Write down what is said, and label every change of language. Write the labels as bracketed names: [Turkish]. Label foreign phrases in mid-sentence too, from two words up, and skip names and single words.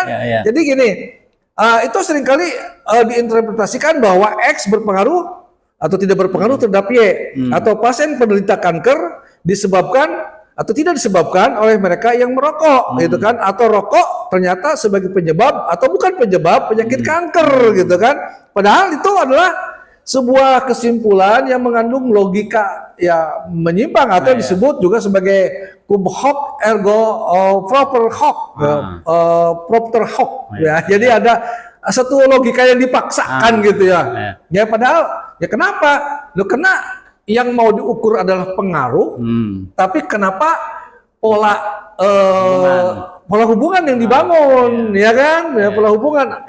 [Indonesian] Jadi gini, itu seringkali diinterpretasikan bahwa X berpengaruh atau tidak berpengaruh terhadap Y atau pasien penderita kanker disebabkan atau tidak disebabkan oleh mereka yang merokok gitu kan, atau rokok ternyata sebagai penyebab atau bukan penyebab penyakit kanker gitu kan. Padahal itu adalah sebuah kesimpulan yang mengandung logika ya menyimpang atau disebut juga sebagai [Latin] cum hoc ergo propter hoc, propter hoc [Indonesian] ya. Jadi ada satu logika yang dipaksakan gitu ya. Ya padahal ya kenapa? Loh kena yang mau diukur adalah pengaruh, tapi kenapa pola hubungan yang dibangun, ya kan? Ya, pola hubungan.